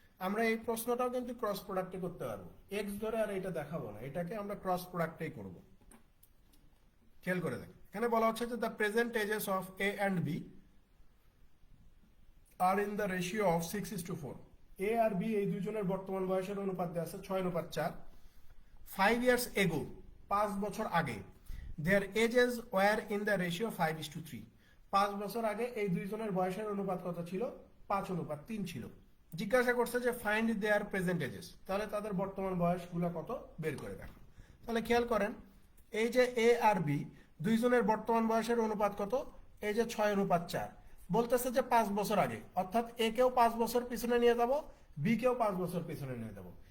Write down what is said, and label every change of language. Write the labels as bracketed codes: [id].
[bn] আমরা এই প্রশ্নটাও কিন্তু ক্রস প্রোডাক্টে করতে পারবো, এক্স ধরে আর এটা দেখাবো না, এটাকে আমরা ক্রস প্রোডাক্টেই করব। খেয়াল করে দেখেন, এখানে বলা হচ্ছে যে [en] The present ages of A and B are in the ratio of 6:4। [bn] A আর B এই দুইজনের বর্তমান বয়সের অনুপাত দেওয়া আছে 6:4। [en] 5 years ago [bn] 5 বছর আগে [en] their ages were in the ratio 5:3। [bn] 5 বছর আগে এই দুইজনের বয়সের অনুপাত কত ছিল? 5:3 ছিল। জিজ্ঞাসা করছে যে [en] find their present ages, [bn] তাহলে তাদের বর্তমান বয়সগুলো কত বের করে দেখো। তাহলে খেয়াল করেন, এই যে এ আর বি দুইজনের বর্তমান বয়সের অনুপাত কত? এই যে 6:4। বলতেছে যে 5 বছর আগে, অর্থাৎ এ কেও 5 বছর পিছনে নিয়ে যাব, বি কেও 5 বছর পিছনে নিয়ে যাব।